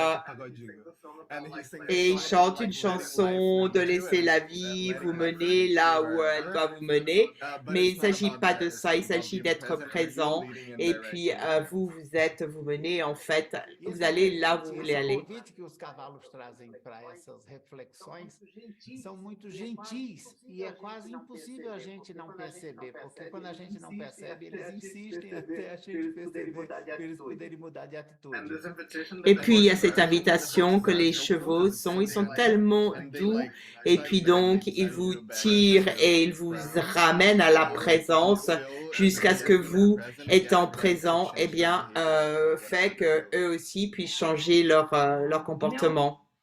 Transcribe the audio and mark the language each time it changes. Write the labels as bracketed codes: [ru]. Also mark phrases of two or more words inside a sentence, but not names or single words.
[fr] et il chante une chanson de laisser la vie vous mener là où elle doit vous mener, mais il ne s'agit pas de ça, il s'agit d'être présent et puis vous menez en fait, vous allez là où vous voulez aller. [pt] Convite que os cavalos trazem para essas reflexões são muito gentis e é quase impossível a gente não perceber, porque quando a gente não percebe, eles insistem até a gente perceber para eles poderem mudar de atitude. [fr] Et puis il y a cette invitation que les chevaux ils sont tellement doux et puis donc ils vous tirent et ils vous ramènent à la présence jusqu'à ce que vous, étant présent, eh bien, fait que eux aussi puissent changer leur comportement.